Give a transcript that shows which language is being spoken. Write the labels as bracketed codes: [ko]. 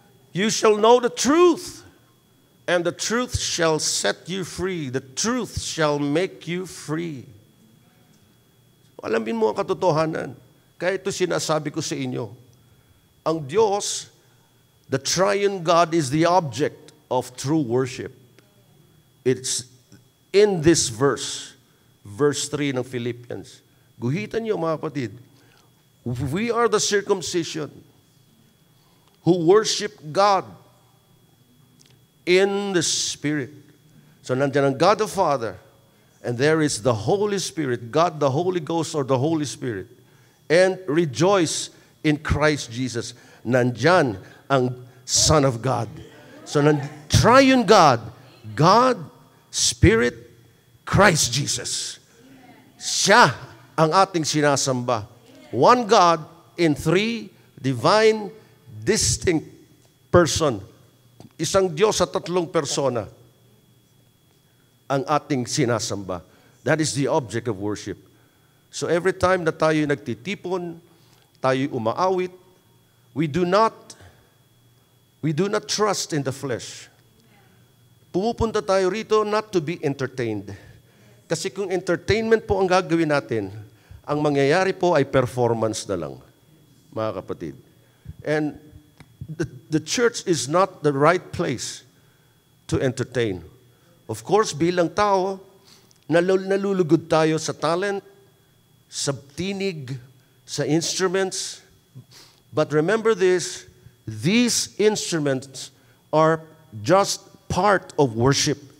[en] You shall know the truth, and the truth shall set you free. The truth shall make you free. [tl] Alamin mo ang katotohanan. Kaya ito sinasabi ko sa inyo. Ang Diyos, [en] the triune God, is the object of true worship. It's in this verse, verse 3 ng Philippians. [tl] Guhitan niyo mga kapatid. [en] We are the circumcision who worship God in the Spirit. [tl] So nandiyan ang [en] God the Father, and there is the Holy Spirit, God the Holy Ghost or the Holy Spirit. And rejoice in Christ Jesus. [tl] Nandiyan ang [en] Son of God. So triune God, God, Spirit, Christ Jesus. [tl] Siya ang ating sinasamba. [en] One God in three divine distinct person. [tl] Isang Diyos sa tatlong persona ang ating sinasamba. [en] That is the object of worship. So every time [tl] na tayo nagtitipon, tayo umaawit, [en] we do not trust in the flesh. [tl] Pumupunta tayo rito [en] not to be entertained. [tl] Kasi kung entertainment po ang gagawin natin, ang mangyayari po ay performance na lang, mga kapatid. [en] And the church is not the right place to entertain. Of course, [tl] bilang tao, nalulugod tayo sa talent, sa tinig, sa instruments. [en] But remember this, these instruments are just part of worship.